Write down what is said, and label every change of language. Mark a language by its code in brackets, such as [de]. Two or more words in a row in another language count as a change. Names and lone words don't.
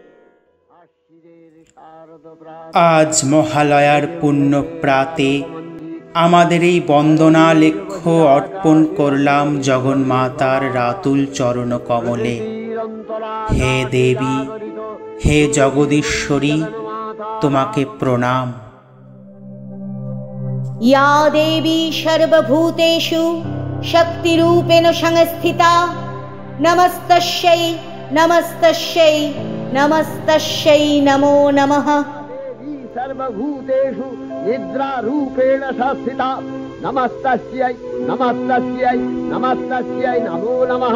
[bn] আজ মহালয়ার পুণ্য প্রাতে আমাদের এই বন্দনা লেখ্য অর্পণ করলাম জগন্মাতার রাতুল চরণ কমলে। হে দেবী, হে জগদীশ্বরী, তোমাকে প্রণাম। [sa] या देवी सर्वभूतेषु शक्तिरूपेण संस्थिता नमस्तस्यै नमस्तस्यै नमस्तस्यै नमो नमः। सर्वभूतेषु निद्रारूपेण संस्थिता नमस्तस्यै नमस्तस्यै नमस्तस्यै नमो नमः।